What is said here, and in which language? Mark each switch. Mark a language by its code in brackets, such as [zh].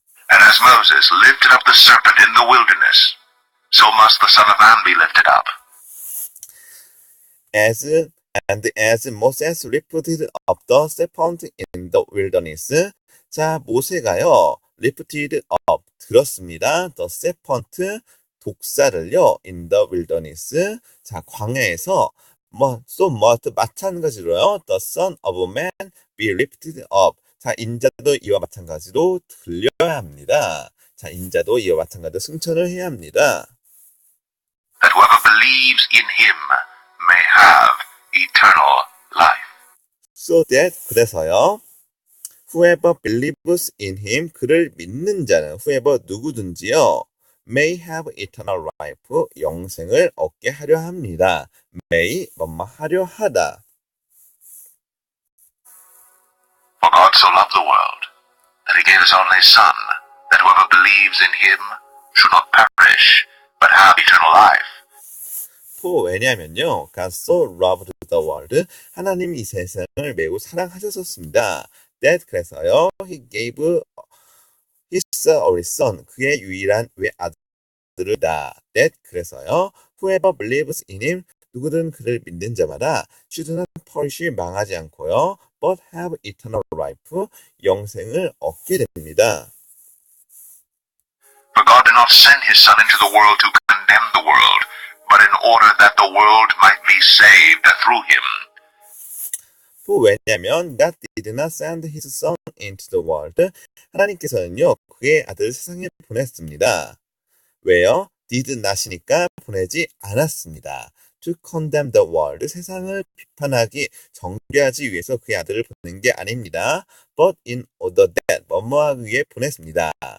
[en] And as Moses lifted up the serpent in the wilderness, so must the Son of Man be lifted up. As Moses lifted up the serpent in the wilderness. [ko] 자, 모세가요, [en] lifted up, [ko] 들었습니다. [en] The serpent, [ko] 독사를요, [en] in the wilderness. [ko] 자, 광야에서, 마찬가지로요, [en] the Son of Man be lifted up. [ko] 자, 인자도 이와 마찬가지로 들려야 합니다. 자, 인자도 이와 마찬가지로 승천을 해야 합니다. [en] That whoever believes in him may have eternal life. So that, [ko] 그래서요, [en] whoever believes in him, [ko] 그를 믿는 자는, [en] whoever [ko] 누구든지요, [en] may have eternal life, [ko] 영생을 얻게 하려 합니다. [en] may, [ko] 하려 하다. [en] For God so loved the world, that he gave his only Son, that whoever believes in him should not perish, but have eternal life. [ko] 왜냐하면요, [en] God so loved the world, [ko] 하나님이 이 세상을 매우 사랑하셨습니다. [en] That, [ko] 그래서요, [en] he gave his only son, [ko] 그의 유일한 외아들을 다. [en] That, [ko] 그래서요, [en] whoever believes in him, [ko] 누구든 그를 믿는 자마다 [en] should not perish, [ko] 망하지 않고요, [en] but have eternal life, [ko] 영생을 얻게 됩니다. [en] For God did not send his Son into the world to condemn the world, but in order that the world might be saved through him. [ko] 왜냐하면 [en] God did not send his son into the world, [ko] 하나님께서는요, 그의 아들을 세상에 보냈습니다. 왜요? [en] did not [ko] 이니까 보내지 않았습니다. [en] to condemn the world, [ko] 세상을 비판하기, 정죄하기 위해서 그의 아들을 보낸 게 아닙니다. [en] but in order that, [ko] 뭐뭐하기 위해 보냈습니다.